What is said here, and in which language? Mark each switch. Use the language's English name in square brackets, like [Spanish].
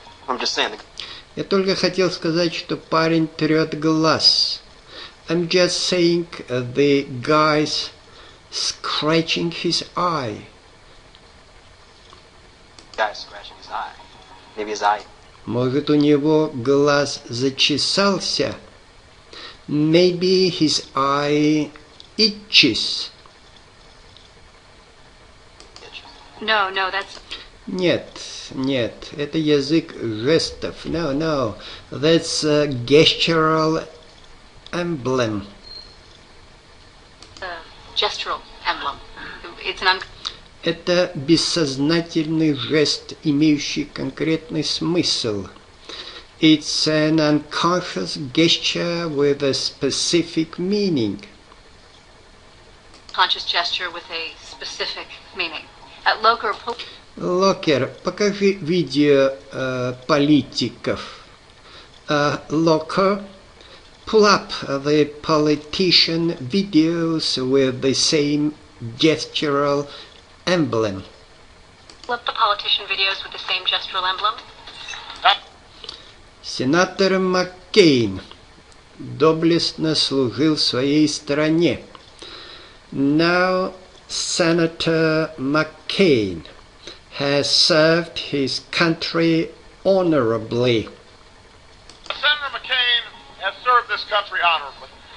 [English] I'm just saying... [Russian] Я только хотел сказать, что парень трет глаз. [English] I'm just saying the guy's scratching his eye. Guy's scratching his eye. Maybe his eye... [Russian] Может, у него глаз зачесался? [English] Maybe his eye itches. No, that's... [Russian] Нет, это язык жестов. [English] No, that's a gestural emblem. Gestural emblem. It's an... [Russian] Это бессознательный жест, имеющий конкретный смысл. [English] It's an unconscious gesture with a specific meaning. Conscious gesture with a specific meaning. [Russian] Локер, покажи видео политиков. [English] Locker, pull up the politician videos with the same gestural emblem. Flip the politician videos with the same gestural emblem. [Russian] Сенатор Маккейн доблестно служил своей стране. [English] Now Senator McCain has served his country honorably. Senator McCain has served this country honorably.